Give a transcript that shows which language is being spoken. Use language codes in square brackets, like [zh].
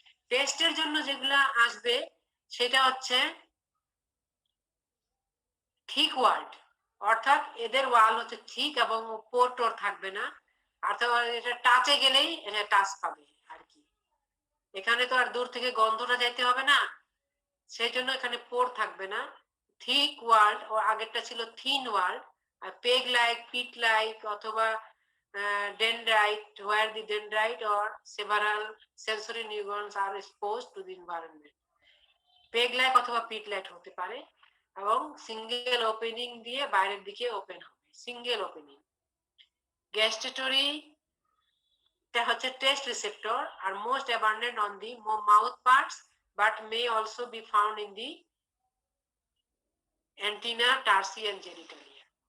[bn] টেস্টের জন্য যেগুলা আসবে সেটা হচ্ছে থিক ওয়ার্ড, অর্থাৎ এদের ওয়াল হচ্ছে থিক এবং পোর টোর থাকবে না, অর্থাৎ এটা টাচে গেলেই এটা টাচ পাবে আর কি। এখানে তো আর দূর থেকে গন্ধটা যাইতে হবে না, সেই জন্য এখানে পোর থাকবে না। থিক ওয়ার্ড, ও আগেরটা ছিল থিন ওয়ার্ড। আর পেগ লাইক, পিট লাইক, অথবা [en] dendrite, where the dendrite or several sensory neurons are exposed to the environment. [bn] Peg like অথবা পিট লাইক হতে পারে, এবং সিঙ্গেল ওপেনিং দিয়ে বাইরের দিকে ওপেন হবে, সিঙ্গেল ওপেনিং। গ্যাস্ট্রেটরি এটা হচ্ছে test receptor, [en] আর most abundant on the mouth parts, but may also be found in the antenna, tarsi and genitalia.